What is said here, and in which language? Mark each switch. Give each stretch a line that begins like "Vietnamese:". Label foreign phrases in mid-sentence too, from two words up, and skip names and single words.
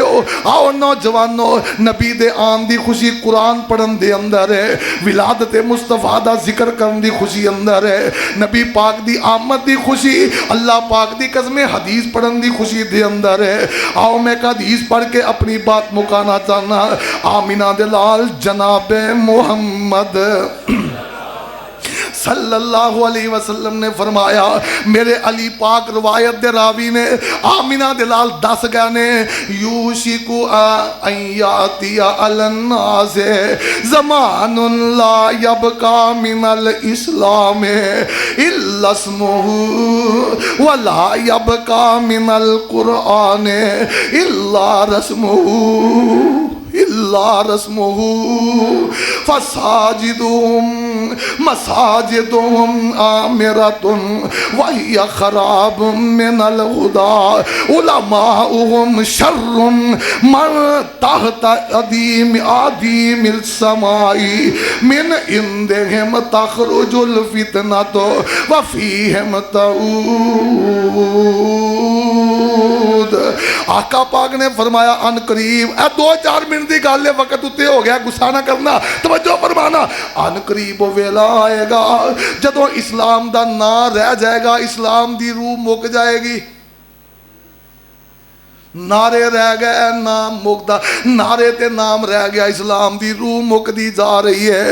Punjabi: آؤ نوجواناں، نبی دے آن دی خوشی قرآن پڑھن دے اندر ہے، ولادت مصطفیٰ دا ذکر کرن دی خوشی اندر ہے، نبی پاک دی آمد دی خوشی، اللہ پاک دی قسم حدیث پڑھن دی خوشی دے اندر ہے. آؤ میں اک حدیث پڑھ کے اپنی گل مکانا چاہنا. آمنہ دے لال جناب محمد صلی اللہ علیہ وسلم نے فرمایا، میرے علی پاک روایت دے راوی نے آمنہ دے لال دس گئے نے,
Arabic: يوشك أن يأتي على الناس زمان لا يبقى من الإسلام إلا اسمه ولا يبقى من القرآن إلا رسمه مساجدهم مساجدهم عامرة وهي خراب من الهدى علماؤهم شر من تحت أديم السماء من عندهم تخرج الفتنة وفيهم تعود.
Punjabi: آقا پاک نے فرمایا عنقریب، 2-4 منٹ دی گل ہے، وقت اتے ہو گیا، غصہ نہ کرنا، توجہ فرمانا. عنقریب ویلا آئے گا جدوں اسلام دا نہ رہ جائے گا، اسلام دی روح مک جائے گی. نعرے رہ گئے، نام مکدا، نعرے تے نام رہ گیا، اسلام دی روح مکدی جا رہی ہے.